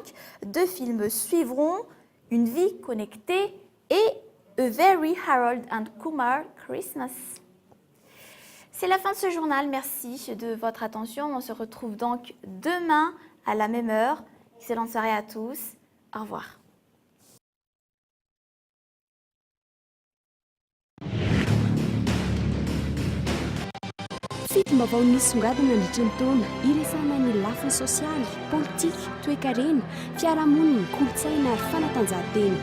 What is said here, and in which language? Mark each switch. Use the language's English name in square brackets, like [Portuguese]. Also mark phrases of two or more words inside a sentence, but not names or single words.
[French] 2 films suivront, Une vie connectée et A Very Harold and Kumar Christmas. C'est la fin de ce journal, merci de votre attention. On se retrouve donc demain à la même heure. Excellente soirée à tous. Au revoir. [Malagasy] Fitmbavao nisongadina nandritry ny taona iresana ny lafiny sosialy, politika, toe-karena, fiarahamonina, kolontsaina ary fanatanjahantena.